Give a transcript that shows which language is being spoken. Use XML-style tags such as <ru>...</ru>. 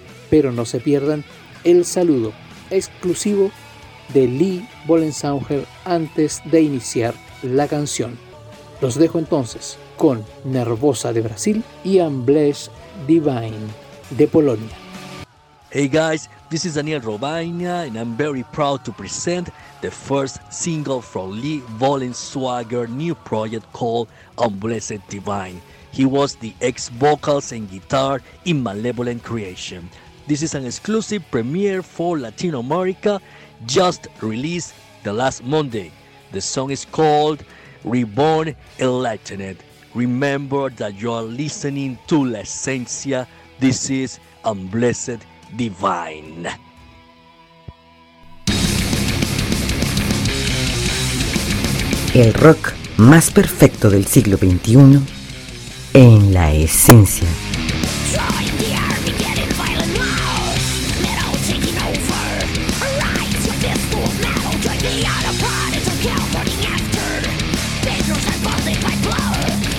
<es>Pero no se pierdan el saludo exclusivo de Lee Bollensauger antes de iniciar la canción. Los dejo entonces con Nervosa de Brasil y Unless Divine de Polonia.</es> <en>Hey guys, this is Daniel Robaina and I'm very proud to present the first single from Lee Bollensauger's new project called Unless Divine. He was the ex-vocals and guitar in Malevolent Creation. This is an exclusive premiere for Latin America, just released the last Monday. The song is called Reborn Enlightened. Remember that you are listening to La Esencia. This is Unless Divine.</en> <es>El rock más perfecto del siglo XXI en La Esencia.</es> <en>Out of pride, it's a cow burning after. Dangerous and fuzzy, my flower.</en>